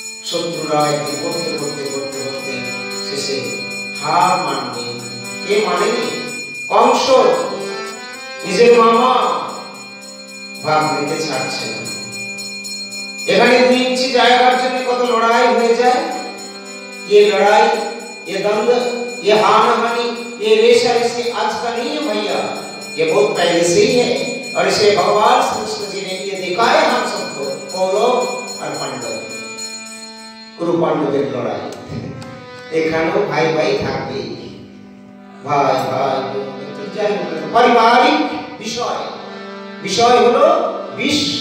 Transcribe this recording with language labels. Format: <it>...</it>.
<bn>শত্রুরা একদিন করতে করতে করতে করতে শেষে হার মানবে। কে মানেনি? কংস নিজের মামা ভাগ দিতে ছাড়ছে না। এখানে 2 ইঞ্চি জায়গার জন্য কত লড়াই হয়ে যায়।</bn> <hi>ये लड़ाई, ये द्वंद्व, ये हानाहानी, ये रेषारेशी आज का नहीं है भैया, ये बहुत पहले से ही है। और इसे भगवान श्री कृष्ण जी ने ये दिखाया हम सबको, कौरव और पांडव।</hi> <bn>গুরু পাণ্ডবের লড়াই। এখানেও ভাই ভাই থাকবে, ভাই ভাই যাই হোক, পারিবারিক বিষয়, বিষয় হলো বিষ।</bn>